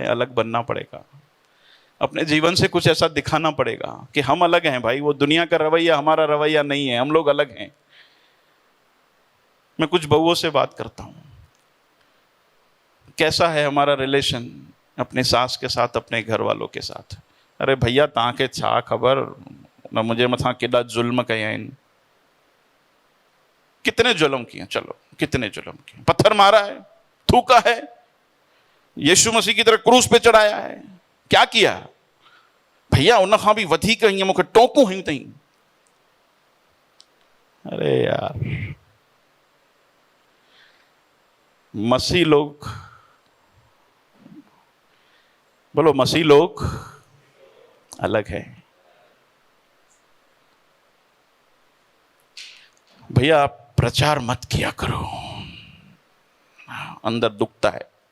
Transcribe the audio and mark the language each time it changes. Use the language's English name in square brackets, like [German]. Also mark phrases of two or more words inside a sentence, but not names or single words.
[Urdu] الگ بننا پڑے گا، اپنے جیون سے کچھ ایسا دکھانا پڑے گا کہ ہم الگ ہیں بھائی. وہ دنیا کا رویہ ہمارا رویہ نہیں ہے، ہم لوگ الگ ہیں۔ میں کچھ بہوؤں سے بات کرتا ہوں، کیسا ہے ہمارا ریلیشن اپنے ساس کے ساتھ، اپنے گھر والوں کے ساتھ. [Sindhi] अरे भैया तव्हांखे छा ख़बर न मुझे मथा केॾा जुल्म कया आहिनि। [Urdu] کتنے ظلم کیے، چلو کتنے ظلم کیے. پتھر مارا ہے، تھوکا ہے، یسوع مسیح کی طرح صلیب پہ چڑھایا ہے، کیا کیا بھیا? [Sindhi] उन खां भी वधीक हीअं मूंखे टोकूं हयूं अथई। [Urdu] ارے یار، مسیح لوگ، بولو مسیح لوگ الگ ہے. بھیا آپ پرچار مت کیا کرو، اندر دکھتا ہے.